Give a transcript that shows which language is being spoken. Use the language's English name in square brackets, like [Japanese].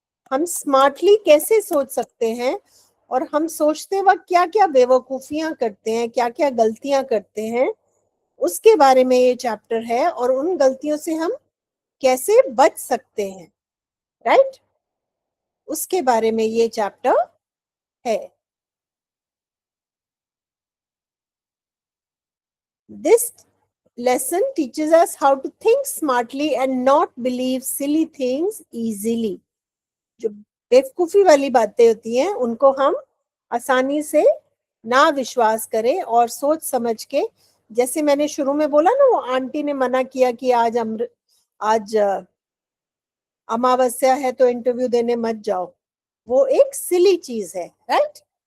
[Hindi] हम स्मार्टली कैसे सोच सकते हैं, और हम सोचते वक्त क्या क्या बेवकूफियां करते हैं, क्या क्या गलतियां करते हैं, उसके बारे में ये चैप्टर है, और उन गलतियों से हम कैसे बच सकते हैं, राइट? उसके बारे में ये चैप्टर है। [English] This lesson teaches us how to think smartly and not believe silly things easily. [Hindi] जो बेवकूफी वाली बातें होती हैं उनको हम आसानी से ना विश्वास करें, और सोच समझ के, जैसे मैंने शुरू में बोला ना, वो आंटी ने मना किया कि आज अमावस्या है तो इंटरव्यू देने मत जाओ, वो एक सिली चीज है, राइट?